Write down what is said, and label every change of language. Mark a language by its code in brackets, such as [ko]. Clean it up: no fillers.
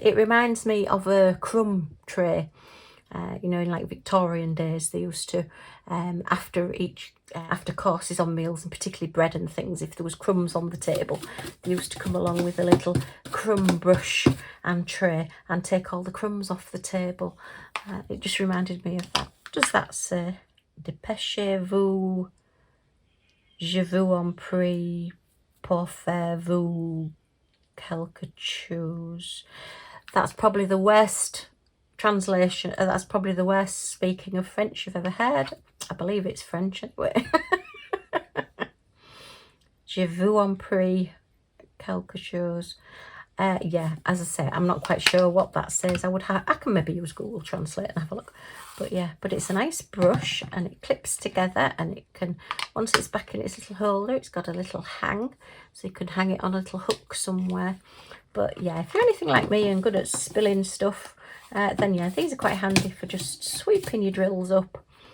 [en] It reminds me of a crumb tray. You know, in like Victorian days, they used to, after courses on meals, and particularly bread and things, if there was crumbs on the table, they used to come along with a little crumb brush and tray and take all the crumbs off the table. It just reminded me of that. What does that say? [fr] Dépêchez-vous, je vous en prie, pour faire vous quelque chose. [en] That's probably the worst translation. That's probably the worst speaking of French you've ever heard. I believe it's French anyway. [fr] Je vous en prie, quelque chose. [en] Yeah, as I say, I'm not quite sure what that says. I can maybe use Google Translate and have a look. But yeah, but it's a nice brush and it clips together, and it can, once it's back in its little holder, it's got a little hang, so you can hang it on a little hook somewhere. But yeah, if you're anything like me and good at spilling stuff, then yeah, these are quite handy for just sweeping your drills up.